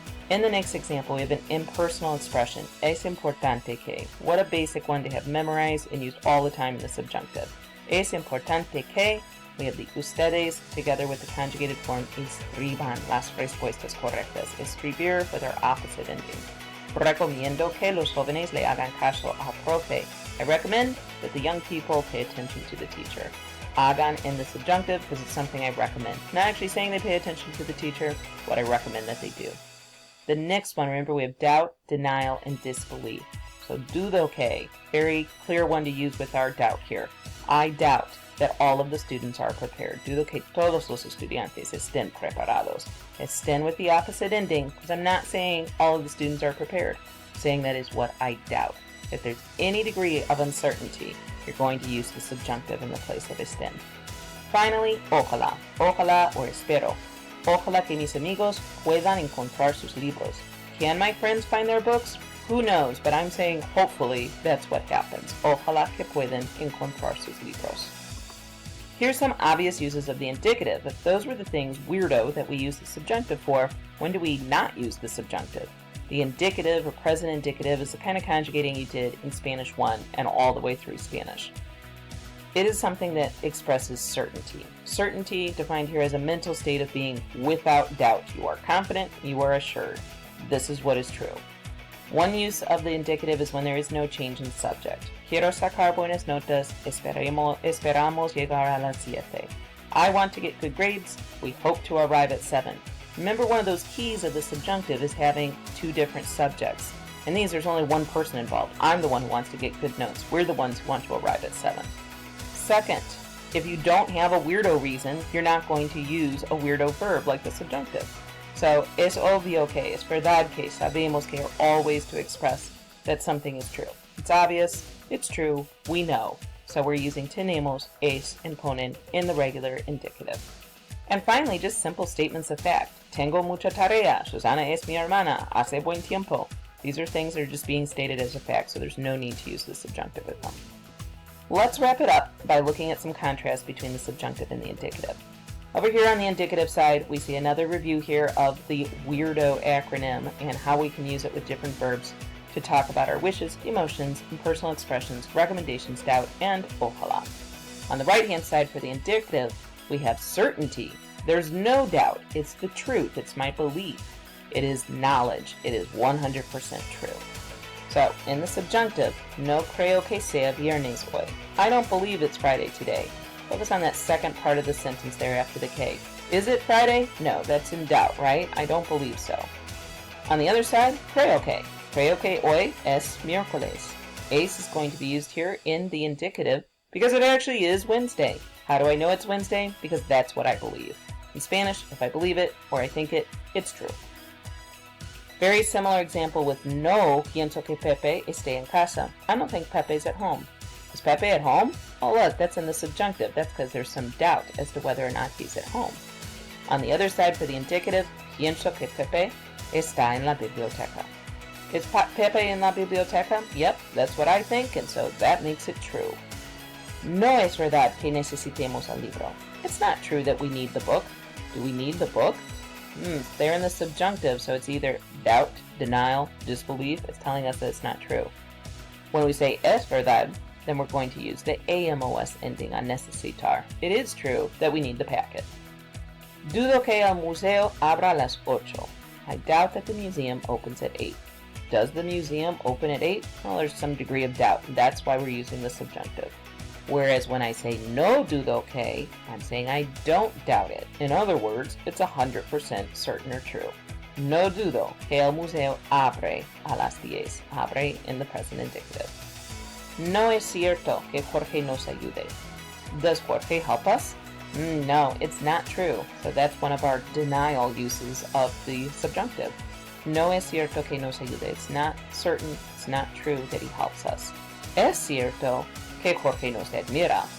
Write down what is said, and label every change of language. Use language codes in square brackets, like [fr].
[en] In the next example, we have an impersonal expression, es importante que. What a basic one to have memorized and used all the time in the subjunctive. [es] Es importante que, [en] we have the ustedes together with the conjugated form [es] escriban las respuestas correctas. [en] Escribir with our opposite ending. [es] Recomiendo que los jóvenes le hagan caso al profe. [en] I recommend that the young people pay attention to the teacher. Hagan in the subjunctive because it's something I recommend. Not actually saying they pay attention to the teacher, but I recommend that they do. The next one, remember we have doubt, denial, and disbelief. So dudo que, very clear one to use with our doubt here. I doubt that all of the students are prepared. [es] Dudo que todos los estudiantes estén preparados. [en] Estén with the opposite ending, because I'm not saying all of the students are prepared. I'm saying that is what I doubt. If there's any degree of uncertainty, you're going to use the subjunctive in the place of estén. Finally, ojalá. Ojalá or espero. [es] Ojalá que mis amigos puedan encontrar sus libros. [en] Can my friends find their books? Who knows, but I'm saying hopefully that's what happens. [es] Ojalá que puedan encontrar sus libros. [en] Here's some obvious uses of the indicative. If those were the things, weirdo, that we use the subjunctive for, when do we not use the subjunctive? The indicative or present indicative is the kind of conjugating you did in Spanish 1 and all the way through Spanish. It is something that expresses certainty. Certainty defined here as a mental state of being without doubt. You are confident, you are assured. This is what is true. One use of the indicative is when there is no change in subject. [es] Quiero sacar buenas notas, esperamos llegar a las 7. [en] I want to get good grades, we hope to arrive at 7. Remember, one of those keys of the subjunctive is having 2 different subjects. In these, there's only one person involved. I'm the one who wants to get good notes. We're the ones who want to arrive at 7. Second, if you don't have a weirdo reason, you're not going to use a weirdo verb like the subjunctive. So, [es] es obvio que, es verdad que, sabemos que [en] are all ways to express that something is true. It's obvious, it's true, we know. So we're using tenemos, es, and ponen in the regular indicative. And finally, just simple statements of fact. [es] Tengo mucha tarea, Susana es mi hermana, hace buen tiempo. [en] These are things that are just being stated as a fact, so there's no need to use the subjunctive with them. Let's wrap it up by looking at some contrast between the subjunctive and the indicative. Over here on the indicative side, we see another review here of the weirdo acronym and how we can use it with different verbs to talk about our wishes, emotions, and personal expressions, recommendations, doubt, and ojalá. On the right-hand side for the indicative, we have certainty, There's no doubt. It's the truth. It's my belief. It is knowledge. It is 100% true. So, in the subjunctive, [es] no creo que sea viernes hoy. [en] I don't believe it's Friday today. Focus on that second part of the sentence there after the K. Is it Friday? No, that's in doubt, right? I don't believe so. On the other side, creo que. [es] Creo que hoy es miércoles. [en] Es is going to be used here in the indicative because it actually is Wednesday. How do I know it's Wednesday? Because that's what I believe. In Spanish, if I believe it or I think it, it's true. Very similar example with [es] no pienso que Pepe esté en casa. [en] I don't think Pepe's at home. Is Pepe at home? Oh look, that's in the subjunctive. That's because there's some doubt as to whether or not he's at home. On the other side for the indicative, [es] pienso que Pepe está en la biblioteca. [en] Is Pepe [es] en la biblioteca? [en] Yep, that's what I think, and so that makes it true. [es] No es verdad que necesitemos el libro. [en] It's not true that we need the book. Do we need the book? They're in the subjunctive, so it's either doubt, denial, disbelief. It's telling us that it's not true. When we say es verdad, then we're going to use the amos ending on necesitar. It is true that we need the packet. [es] Dudo que el museo abra a las 8. [en] I doubt that the museum opens at 8. Does the museum open at 8? Well, there's some degree of doubt. That's why we're using the subjunctive. Whereas when I say no dudo que, I'm saying I don't doubt it. In other words, it's 100% certain or true. [es] No dudo que el museo abre a las 10. [en] Abre in the present indicative. [es] No es cierto que Jorge nos ayude. [en] Does Jorge help us? No, it's not true. So that's one of our denial uses of the subjunctive. [es] No es cierto que nos ayude. [en] It's not certain, it's not true that he helps us. [es] Es cierto que Jorge nos admira.